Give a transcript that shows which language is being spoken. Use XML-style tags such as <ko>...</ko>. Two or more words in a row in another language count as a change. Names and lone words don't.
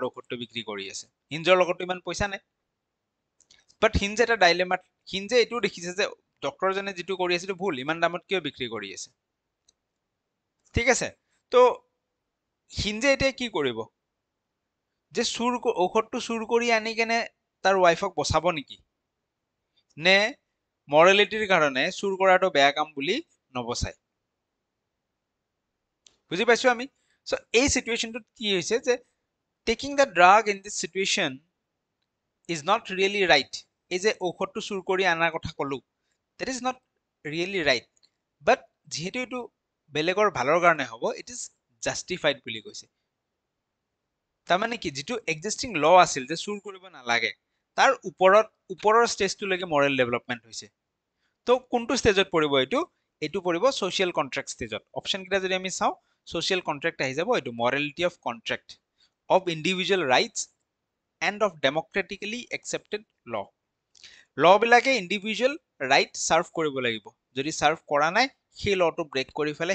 <as>ঔষধটো বিক্ৰী কৰি আছে হিঞ্জৰ লগত ইমান পইচা নাই বাট হিঞ্জে এটা ডাইলেমাত হিঞ্জে এইটো দেখিছে যে ডক্টৰজনে যিটো কৰি আছে ভুল ইমান দামত কিয় বিক্ৰী কৰি আছে ঠিক আছে তো হিঞ্জে এতিয়া কি কৰিব যে ঔষধটো চুৰ কৰি আনি কেনে তাৰ ওয়াইফক বচাব নেকি নে মৰেলিটিৰ কাৰণে চুৰ কৰাটো বেয়া কাম বুলি নবচাই বুজি পাইছো আমি সো এই সিচুৱেশনটোত কি হৈছে যে</as> <en>taking the drug in this situation is not really right</en> <as>এই যে ঔষধটো চুৰ কৰি আনাৰ কথা কলো</as> <en>that is not really right</en> <as>বাট যেহেতু এইটো বেলেগৰ ভালৰ কাৰণে হ'ব</as> <en>it is justified</en> <as>বুলি কৈছে তাৰমানে কি যিটো</as> <en>existing law</en> <as>আছিল যে চুৰ কৰিব নালাগে তাৰ ওপৰৰ ষ্টেজটোলৈকে</as> <en>moral development</en> <as>হৈছে তো কোনটো ষ্টেজত পৰিব এইটো পৰিব</as> <en>social contract stage</en> <as>অপচন কিটা যদি আমি চাও</as> <en>social contract</en> <as>আহি যাব এইটো</as> <en>morality of contract of individual rights and of democratically accepted law</en> <as>বিলাকে</as> <en>individual right serve</en> <as>কৰিব লাগিব যদি সাৰ্ভ কৰা নাই সেই</as> <en>law break</en> <as>কৰি ফেলে</as>